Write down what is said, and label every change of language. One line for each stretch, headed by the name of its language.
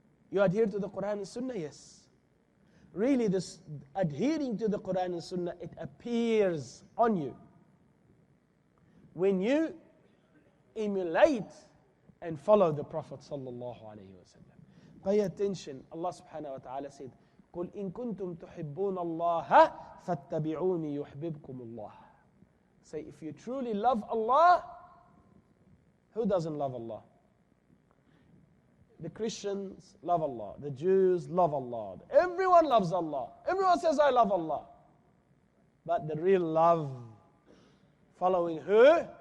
English: You adhere to the Quran and Sunnah? Yes. Really, this adhering to the Quran and Sunnah, it appears on you when you emulate and follow the Prophet sallallahu alaihi wasallam. Pay attention. Allah subhanahu wa ta'ala said,
Arabic: قُلْ إِن كُنْتُمْ تُحِبُّونَ اللَّهَ فَاتَّبِعُونِ يُحْبِبْكُمُ اللَّهِ.
English: Say, if you truly love Allah, who doesn't love Allah? The Christians love Allah. The Jews love Allah. Everyone loves Allah. Everyone says, I love Allah. But the real love, following who?